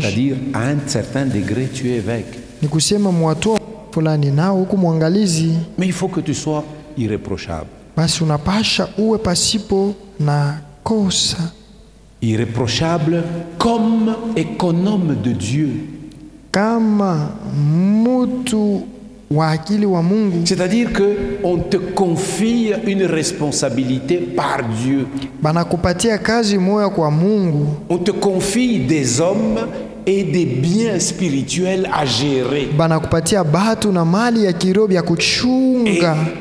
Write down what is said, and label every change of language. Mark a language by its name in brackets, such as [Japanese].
[French] C'est-à-dire, à un certain degré, tu es évêque. [Swahili] Ni kusema mwatu fulani nao huku mwangalizi, [French] Mais il faut que tu sois irréprochable. [Swahili] basi unapasha uwe pasipo na makosa, [French] irréprochable comme économe de Dieu. [Swahili] kama mutu wa akili wa Mungu. [French] C'est-à-dire qu'on te confie une responsabilité par Dieu. [Swahili] Banakupatia kazi moya kwa Mungu. [French] On te confie des hommes et des biens spirituels à gérer. [Swahili] Banakupatia batu na mali ya kiroho ya [French] Et [Swahili] kuchunga.